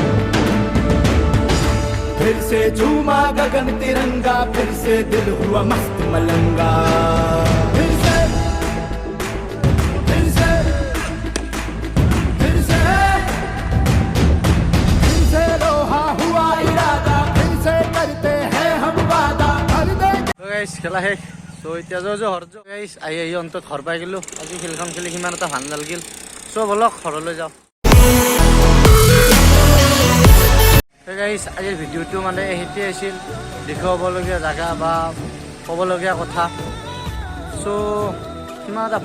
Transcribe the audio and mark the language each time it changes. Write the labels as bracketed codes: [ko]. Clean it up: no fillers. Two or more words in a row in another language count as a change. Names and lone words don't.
[hi] फिर से झूमा गगन तिरंगा फिर से दिल हुआ मस्त मलंगा फिर से लोहा हुआ इरादा फिर से करते हैं हम वादा [as] খেলা শেষ চ' এতিয়া যাওঁ ঘৰ যাওঁ গাইছ আহি অন্তত ঘৰ পাই গ'লোঁ আজি খেলখন খেলি সিমান এটা ভাল নালাগিল চ' ব'লক ঘৰলৈ যাওঁ গাইছ আজিৰ ভিডিঅ'টো মানে সেইটোৱে আছিল দেখুৱাবলগীয়া জেগা বা ক'বলগীয়া কথা চ' সিমান এটা